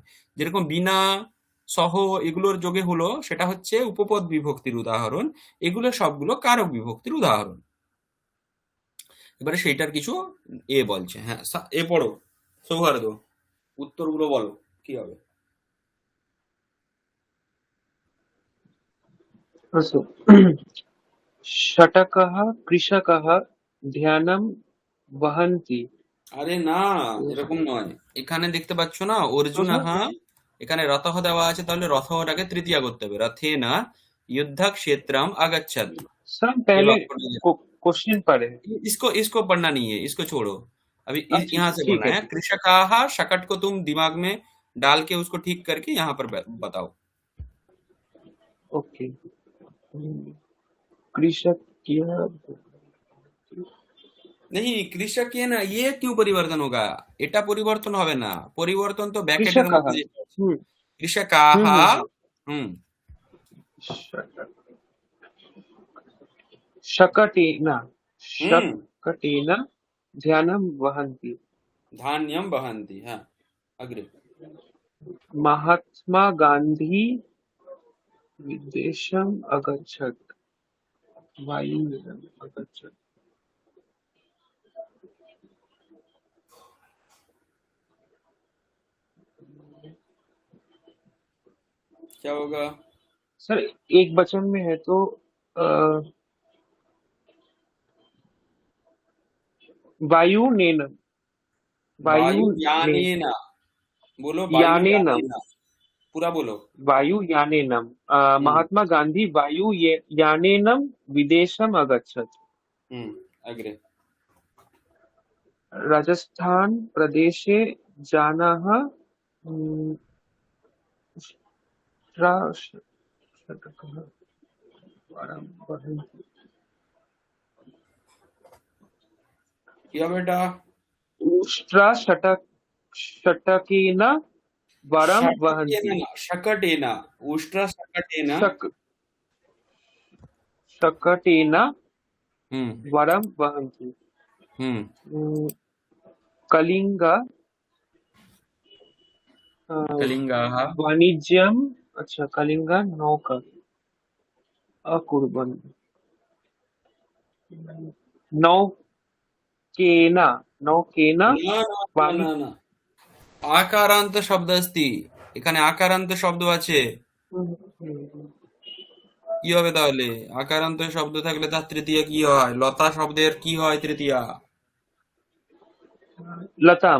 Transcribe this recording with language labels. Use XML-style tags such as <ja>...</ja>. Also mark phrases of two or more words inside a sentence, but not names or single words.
<bn>যেরকম বিনা, সহ এগুলোর যোগে হলো, সেটা হচ্ছে উপপদ বিভক্তির উদাহরণ। এগুলো সবগুলো কারক বিভক্তির উদাহরণ। এবারে সেইটার কিছু বলছে। হ্যাঁ, এ পড়ো সৌহার্দ্য, উত্তরগুলো বলো কি হবে।</bn> <sa>अस्तु। षटकः कृषकः ध्यानं वहन्ति।</sa> <bn>আরে না, এরকম নয়। এখানে দেখতে পাচ্ছ না অর্জুন, হ্যাঁ এখানে রথহ দেওয়া আছে, তাহলে রথটাকে তৃতীয়া করতে হবে। রথে না</bn> <sa>युद्ध क्षेत्रम अगच्छत।</sa> <hi>सर पहले क्वेश्चन पढ़े, इसको पढ़ना नहीं है, इसको छोड़ो। अभी अच्छा, यहाँ से ठीक बोलना है। कृषकाः, शकट को तुम दिमाग में डाल के उसको ठीक करके यहाँ पर बताओ। ओके। कृषक नहीं, कृषक ये ना, ये क्यों परिवर्तन होगा,</hi> <bn>এটা পরিবর্তন হবে না। পরিবর্তন তো ব্র্যাকেটের মধ্যে। कृषकाः,</bn> <sa>शकटेन ध्यानं वहन्ति। धान्यं वहन्ति। हाँ, अग्रे। महात्मा गांधी विदेशम् अगच्छत्। वायुयानम् अगच्छत्।</sa> <hi>क्या होगा सर? एक वचन में है तो वायुयानेन। वायुयानेन बोलो,</hi> <sa>यानेनम,</sa> <hi>पूरा बोलो।</hi> <sa>वायुयानेनम। महात्मा गांधी वायुयानेनम विदेशम् अगच्छत्। अग्रे। राजस्थान प्रदेशे जनाः षटकः वरं वहन्ति।</sa> <bn>কি হবে এটা?</bn> <sa>षटकेन वरं वहन्ति। शकटेना, उष्ट्र शकटेना। शकटेन हम्म वरं वहन्ति। हम्म कलिंग कलिंगाः वाणिज्यम, अच्छा कलिंग नौका अकुर्वन्। नौकेन नौकेन</sa> <bn>না না না না আকারান্ত শব্দ अस्ति, এখানে আকারান্ত শব্দ আছে। কি হবে তাহলে? আকারান্ত শব্দ থাকলে তার তৃতীয়া কি হয়? লতা শব্দের কি হয় তৃতীয়া?</bn> <sa>लताम</sa>